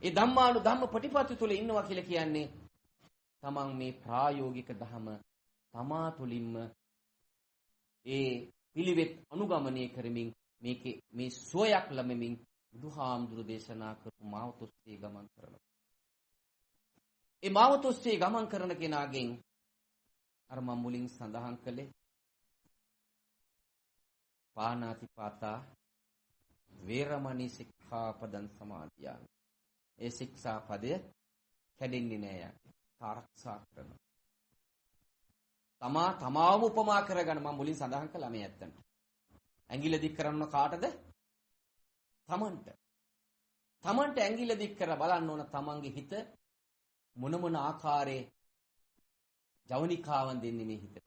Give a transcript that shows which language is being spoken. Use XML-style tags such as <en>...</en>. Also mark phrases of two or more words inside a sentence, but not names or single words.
<si>ඒ ධම්මානු ධම්ම ප්‍රතිපatti තුල ඉන්නවා කියලා කියන්නේ තමන් මේ ප්‍රායෝගික ධම තමා තුලින්ම ඒ පිළිවෙත් අනුගමනය කරමින් මේකේ මේ සෝයක් ලැබෙමින් බුදුහාමුදුරු දේශනා කරපු මාවතොස්සේ ගමන් කරනවා. ඒ මාවතොස්සේ ගමන් කරන කෙනාගෙන් අර මම මුලින් සඳහන් කළේ</si> <pi>පාණාතිපාතා වේරමණී සික්ඛාපදං සමාදියාමි.</pi> <si>ඒ ශික්ෂාපදය කැඩෙන්නේ නෑ යා. ආරක්ෂා කරනවා. තමාවම උපමා කරගෙන මම මුලින් සඳහන් කළා මේ ඇත්තට. ඇඟිල්ල දික් කරන්න කාටද? තමන්ට. තමන්ට ඇඟිල්ල දික් කර බලන්න ඕන තමන්ගේ හිත මොන ආකාරයේ ජවනිකාවන් දෙන්නේ මේ හිතට.</si>